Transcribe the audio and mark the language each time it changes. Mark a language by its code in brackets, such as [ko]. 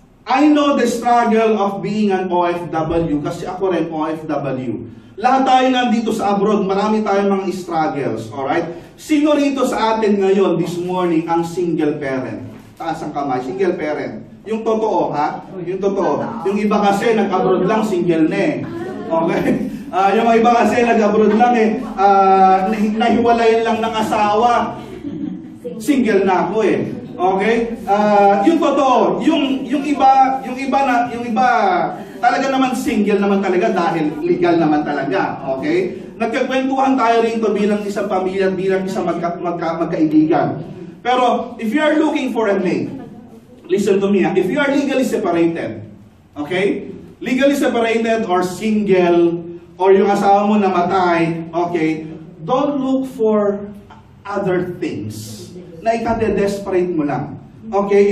[en] I know the struggle of being an OFW [tl] kasi ako rin OFW. Lahat tayo nandito sa abroad, marami tayong mga struggles, alright? Sino rito sa atin ngayon, [en] this morning, [tl] ang single parent? Taas ang kamay, single parent. Yung totoo, ha? Yung totoo. Yung iba kasi, nag-abroad lang, single na eh. Okay? Yung iba kasi, nag-abroad lang eh. Nahiwalayan lang ng asawa. Single na ako eh. Okay? Yung totoo, yung iba talaga naman single naman talaga dahil legal naman talaga. Okay? Nagkakwentuhan tayo rito bilang isang pamilya, bilang isang magkaibigan. [en] Pero if you are looking for a mate, listen to me, if you are legally separated, okay? Legally separated or single, or [tl] yung asawa mo namatay, [en] okay? Don't look for other things [tl] na ikade-desperate mo lang. [en] Okay?